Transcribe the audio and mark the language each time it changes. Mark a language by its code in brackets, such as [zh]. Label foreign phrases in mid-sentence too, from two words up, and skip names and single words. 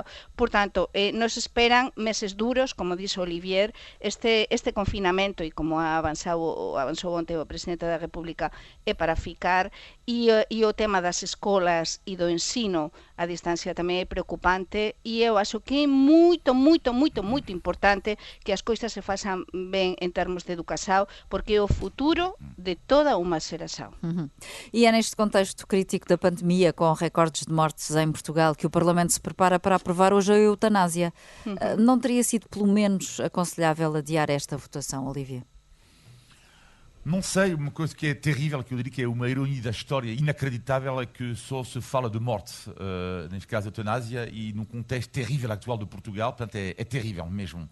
[gl] Por tanto, nos esperan meses duros, como dixo Olivier, este confinamento, e como avanzou onte o presidente da República, é para ficar, e o tema das escolas e do ensino a distancia tamén é preocupante, e eu acho que é moito importante que as coisas se façan ben en termos de educación, porque é o futuro de toda unha xeración. [pt] E é neste contexto crítico da pandemia, com recordes de mortes em Portugal, que o Parlamento se prepara para aprovar hoje a eutanásia. Não teria sido, pelo menos, aconselhável adiar esta votação, Olivia? Não sei, uma coisa que é terrível, que eu diria que é uma ironia da história inacreditável, é que só se fala de morte, neste caso a eutanásia, e num contexto terrível atual de Portugal, portanto é terrível mesmo.